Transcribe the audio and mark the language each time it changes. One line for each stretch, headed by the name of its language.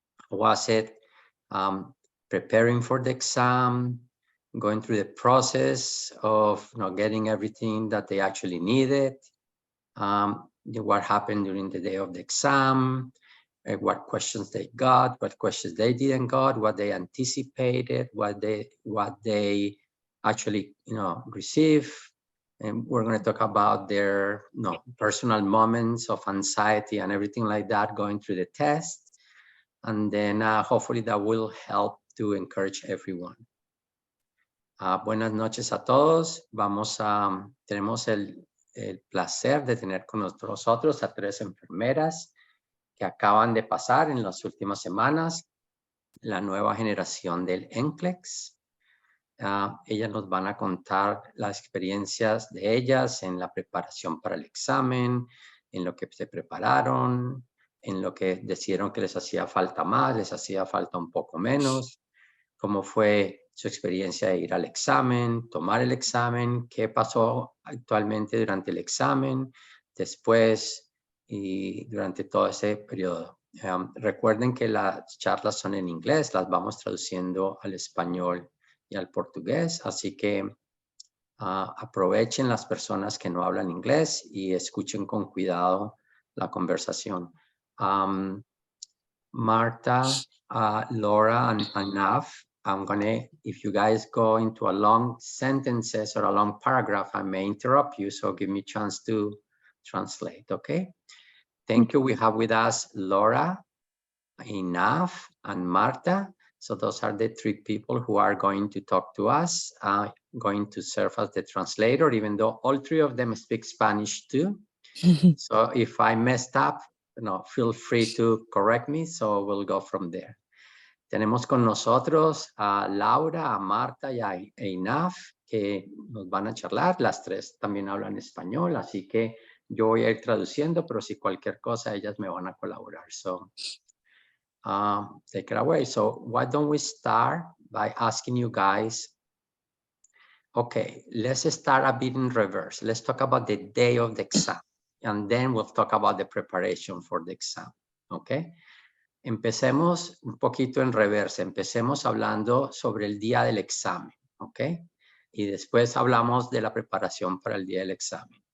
English: Was it preparing for the exam, going through the process of getting everything that they actually needed, what happened during the day of the exam, what questions they got, what questions they didn't got, what they anticipated, what they actually receive. And we're going to talk about their personal moments of anxiety and everything like that going through the test. And then hopefully that will help to encourage everyone.
Spanish: Buenas noches a todos. Tenemos el placer de tener con nosotros a tres enfermeras que acaban de pasar en las últimas semanas la nueva generación del NCLEX. Ellas nos van a contar las experiencias de ellas en la preparación para el examen, en lo que se prepararon, en lo que decidieron que les hacía falta más, les hacía falta un poco menos, cómo fue su experiencia de ir al examen, tomar el examen, qué pasó actualmente durante el examen, después y durante todo ese periodo. Recuerden que las charlas son en inglés, las vamos traduciendo al español y al portugués, así que aprovechen las personas que no hablan inglés y escuchen con cuidado la conversación.
English: Marta, Laura, and Nav, if you guys go into a long sentences or a long paragraph, I may interrupt you, so give me a chance to translate, okay? Thank you. We have with us Laura, Nav, and Marta. So those are the three people who are going to talk to us, going to serve as the translator, even though all three of them speak Spanish too. So if I messed up, feel free to correct me, so we'll go from there.
Spanish: Tenemos con nosotros a Laura, a Marta y a Inaf, que nos van a charlar. Las tres también hablan español, así que yo voy a ir traduciendo, pero si cualquier cosa, ellas me van a colaborar.
English: So, take it away. So why don't we start by asking you guys, okay, let's start a bit in reverse. Let's talk about the day of the exam. And then we'll talk about the preparation for the exam, okay?
Spanish: Empecemos un poquito en reversa. Empecemos hablando sobre el día del examen, okay? Y después hablamos de la preparación para el día del examen.